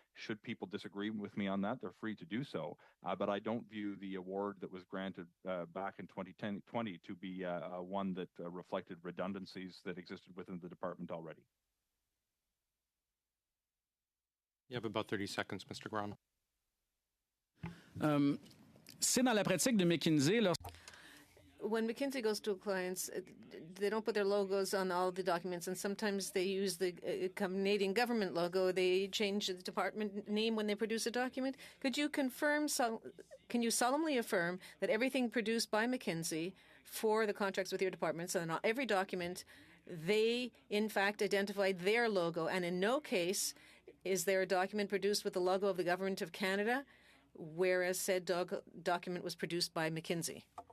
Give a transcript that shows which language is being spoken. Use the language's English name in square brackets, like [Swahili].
[English] Should people disagree with me on that, they're free to do so. But I don't view the award that was granted back in 2020 to be one that reflected redundancies that existed within the department already. You have about 30 seconds, Mr. Graham. [French] C'est dans la pratique de McKinsey, [English] When McKinsey goes to clients, they don't put their logos on all the documents, and sometimes they use the Canadian government logo. They change the department name when they produce a document. Could you confirm, can you solemnly affirm that everything produced by McKinsey for the contracts with your departments, and on every document, they, in fact, identified their logo, and in no case is there a document produced with the logo of the Government of Canada, whereas said document was produced by McKinsey?